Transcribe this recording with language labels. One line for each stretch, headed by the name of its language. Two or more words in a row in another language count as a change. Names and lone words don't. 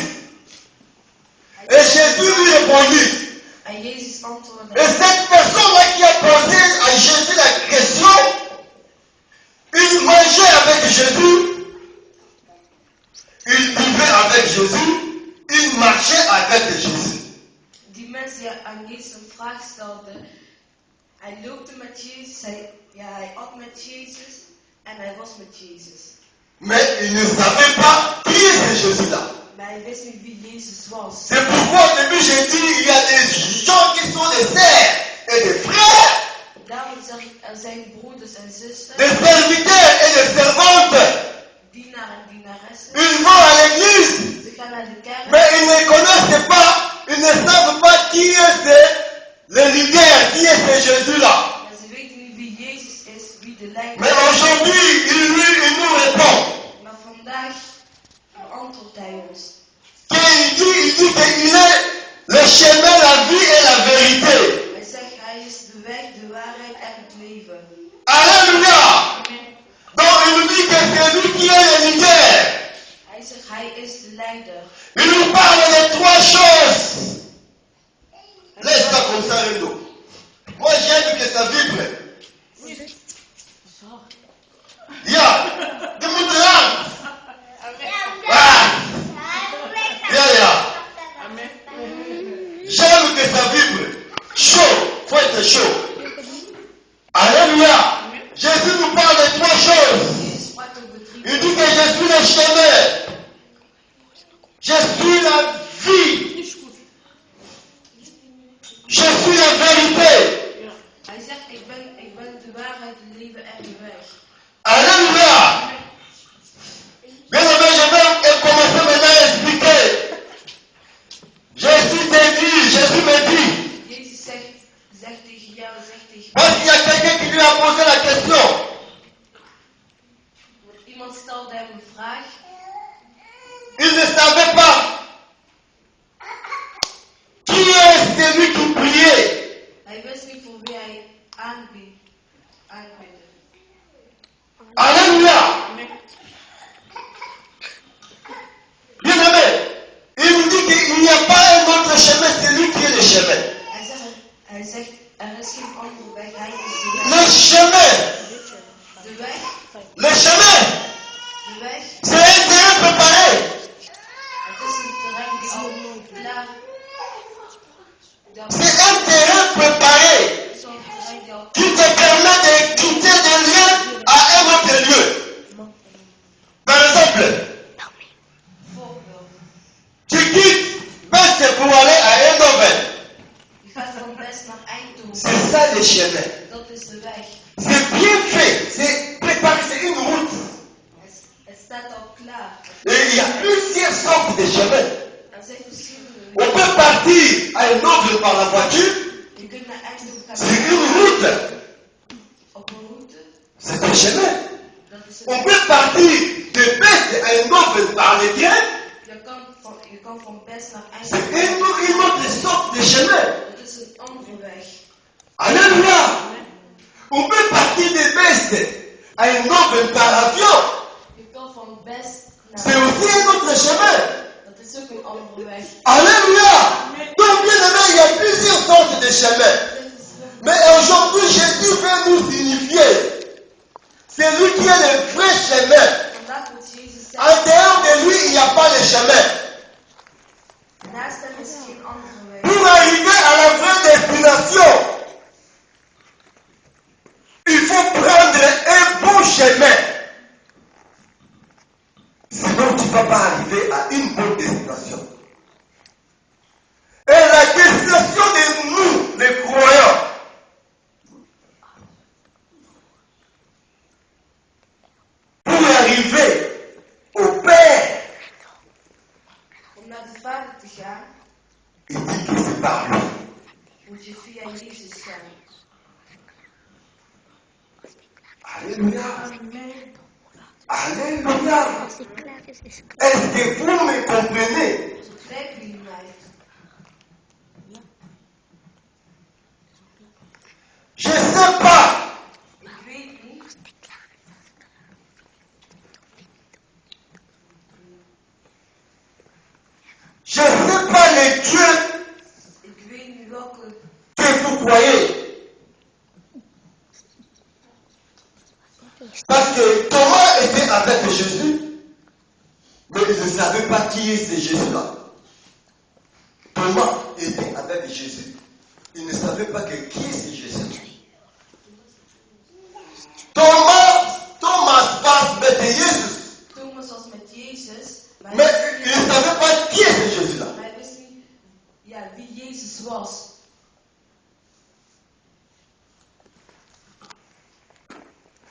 French: Et Jésus lui répondit. Et cette personne-là qui a posé à Jésus la question, il mangeait avec Jésus, il vivait avec Jésus, il marchait avec Jésus.
Dutch: Die mensen die aan Jezus een vraag stelden, hij loopte met Jezus, hij at met Jezus en hij was met Jezus.
French: Mais il ne savait pas qui est Jésus-là.
Dutch: Maar hij wist niet wie Jezus was.
French: C'est pourquoi au début j'ai dit il y a des gens qui sont des sœurs et des frères.
Dutch: Daarom en zusters,
French: des serviteurs et des servantes.
Dutch: dienaar en dienaressen.
French: Ils vont à l'église,
Dutch: Ze gaan naar de kerk,
French: mais ils ne connaissent pas, ils ne savent pas qui est le leader, qui est ce Jésus-là.
Dutch: maar ze weten niet wie Jezus is, wie de leider
French: Mais
Dutch: is.
French: aujourd'hui, il nous répond.
Dutch: Maar vandaag beantwoordt hij ons.
French: Il dit qu'il est le chemin, la vie et la vérité.
Dutch: Hij zegt, hij is de weg, de waarheid en het leven.
French: Alléluia. Donc il nous dit que c'est lui qui est le leader.
Dutch: Hij zegt, hij is de leider.
French: Il nous parle de trois choses. Laisse ça comme ça, Rendo. Moi j'aime que ça vibre. Yeah. Dis-moi de là. Ah. Yeah. J'aime que ça vibre. Chaud. Faut être chaud. Alléluia. Jésus nous parle de trois choses.
Dutch: Jezus sprak over drie
French: Il dit que je suis le chemin. Je suis la vie. Je suis la vérité.
Dutch: Hij zegt, ik ben de waarheid, het leven en de weg.
French: Alléluia. Bien aimé, je vais commencer maintenant à expliquer. Jésus te dit, Jésus me dit.
Dutch: Jezus zegt tegen jou, zegt tegen
French: Parce qu'il y a quelqu'un qui lui a posé la question.
Dutch: iemand stelde hem een vraag.
French: Il ne savait pas qui est celui qui priait.
Dutch: Hij wist niet voor wie hij aanbidde.
French: Alléluia. Bien aimé, il nous dit qu'il n'y a pas un autre chemin, c'est lui qui est le chemin.
Dutch: Hij zegt, er is geen andere weg, hij is de
French: Le
Dutch: weg.
French: chemin,
Dutch: De weg,
French: le chemin,
Dutch: de weg,
French: c'est un terrain préparé.
Dutch: het is een terrein die al klaar
French: C'est un terrain préparé
Dutch: zo'n terrein die al
French: qui te permet de quitter des lieux à un autre lieu. Par exemple,
Dutch: voorbeeld.
French: tu quittes Best pour aller à Eindhoven.
Dutch: Je gaat van Best naar Eindhoven.
French: C'est ça le chemin.
Dutch: Dat is de weg.
French: C'est bien fait, c'est préparé, c'est une route.
Dutch: Het staat al klaar.
French: Et il y a plusieurs sortes de chemins.
Dutch: Er zijn verschillende
French: On
Dutch: wegen.
French: peut partir à Eindhoven par la voiture,
Dutch: Je kunt naar Eindhoven gaan
French: c'est une route,
Dutch: op een route.
French: c'est un chemin.
Dutch: Dat is
French: On
Dutch: een
French: peut partir de Best à Eindhoven par le train,
Dutch: Je kan van Best naar
French: c'est
Dutch: Eindhoven.
French: une autre sorte de chemin.
Dutch: Dat is een andere weg.
French: Alléluia. On peut partir de Best à Eindhoven par avion,
Dutch: Je kan van Best
French: c'est
Dutch: naar...
French: aussi un autre chemin.
Dutch: Dat is ook een andere weg.
French: Alléluia. Donc bien aimé, il y a plusieurs sortes de chemins. Mais aujourd'hui, Jésus veut nous signifier. C'est lui qui est le vrai chemin.
Dutch: Vandaag moet Jezus
French: En
Dutch: zeggen,
French: dehors de lui, il n'y a pas de chemin.
Dutch: naast hem is er geen andere weg.
French: Pour arriver à la vraie destination, il faut prendre un bon chemin. Sinon, tu ne vas pas arriver à une bonne destination. Et la destination de nous, les croyants, pour arriver au Père,
Dutch: Om naar de Vader te gaan,
French: il dit que c'est par lui.
Dutch: moet je via Jezus gaan.
French: Alléluia. Amen. Alléluia. C'est clair, c'est clair. Est-ce que vous me comprenez?
Dutch: Begrijpen jullie mij?
French: Je ne sais pas.
Dutch: Ik weet niet.
French: Je ne sais pas les dieux
Dutch: Ik weet niet welke
French: que vous croyez. Parce que Thomas était avec Jésus, mais il ne savait pas qui est ce Jésus-là. Thomas était avec Jésus. Il ne savait pas que qui est ce Jésus.
Dutch: Thomas was met Jezus. Thomas was met Jezus, maar
French: Mais il ne savait pas qui est ce Jésus-là.
Dutch: hij wist niet wie Jezus was.